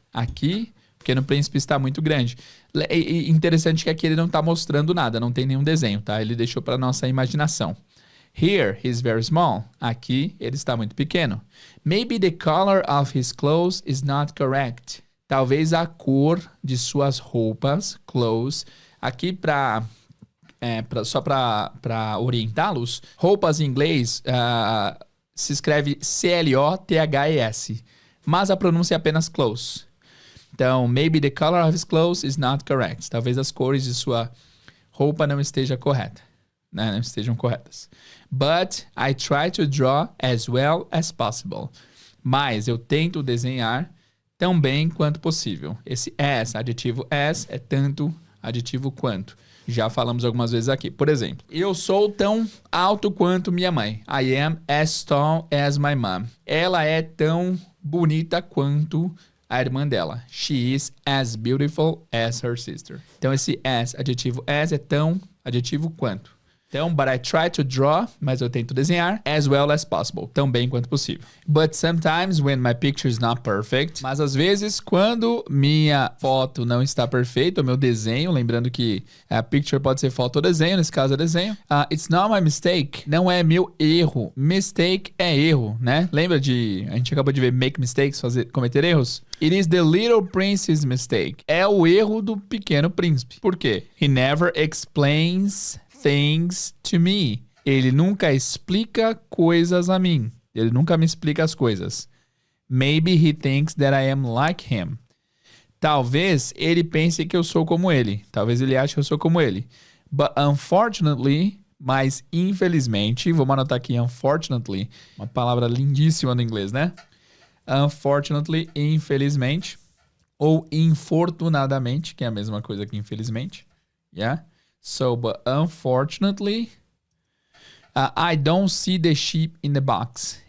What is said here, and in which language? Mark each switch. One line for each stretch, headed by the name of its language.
Portuguese: Aqui, o pequeno príncipe está muito grande. E interessante que aqui ele não está mostrando nada, não tem nenhum desenho, tá? Ele deixou para nossa imaginação.
English: Here, he's very small.
Portuguese: Aqui, ele está muito pequeno.
English: Maybe the color of his clothes is not correct.
Portuguese: Talvez a cor de suas roupas, clothes, aqui só para orientá-los, roupas em inglês se escreve C-L-O-T-H-E-S, mas a pronúncia é apenas clothes.
English: Então, maybe the color of his clothes is not correct.
Portuguese: Talvez as cores de sua roupa não estejam corretas. Né? Não estejam corretas.
English: But I try to draw as well as possible.
Portuguese: Mas eu tento desenhar tão bem quanto possível. Esse as, adjetivo as, é tanto adjetivo quanto. Já falamos algumas vezes aqui. Por exemplo, eu sou tão alto quanto minha mãe.
English: I am as tall as my mom.
Portuguese: Ela é tão bonita quanto a irmã dela.
English: She is as beautiful as her sister.
Portuguese: Então esse as, adjetivo as, é tão, adjetivo quanto. Então,
English: but I try to draw,
Portuguese: mas eu tento desenhar,
English: as well as possible,
Portuguese: tão bem quanto possível.
English: But sometimes when my picture is not perfect,
Portuguese: mas às vezes quando minha foto não está perfeita, o meu desenho, lembrando que a picture pode ser foto ou desenho, nesse caso é desenho,
English: it's not my mistake,
Portuguese: não é meu erro. Mistake é erro, né? Lembra a gente acabou de ver make mistakes, cometer erros?
English: It is the little prince's mistake.
Portuguese: É o erro do pequeno príncipe. Por quê?
English: He never explains things to me.
Portuguese: Ele nunca explica coisas a mim. Ele nunca me explica as coisas.
English: Maybe he thinks that I am like him.
Portuguese: Talvez ele pense que eu sou como ele. Talvez ele ache que eu sou como ele.
English: But unfortunately,
Portuguese: mas infelizmente, vamos anotar aqui unfortunately, uma palavra lindíssima no inglês, né? Unfortunately, infelizmente, ou infortunadamente, que é a mesma coisa que infelizmente. Yeah?
English: So, but unfortunately, I don't see the sheep in the box.